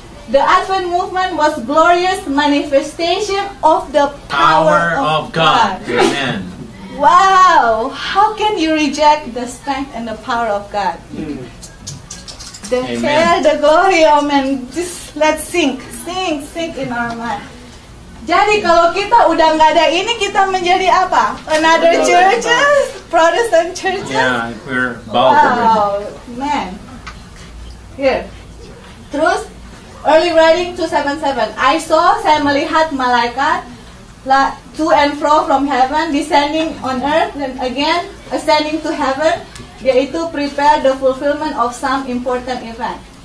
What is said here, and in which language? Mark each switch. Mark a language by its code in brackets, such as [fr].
[en] The Advent movement was glorious manifestation of the power of God. Amen. Wow! How can you reject the strength and the power of God? The Amen. hair, the glory, oh man, just let's sink in our mind. [id] Jadi kalau kita udah nggak ada ini, kita menjadi apa? [en] Another churches, Protestant churches. Yeah, we're bald already. Wow, man. Here. Terus, early writing 277. [id] Saya melihat malaikat [en] to and fro from heaven, descending on earth, and again ascending to heaven, yaitu prepare the fulfillment of some important event.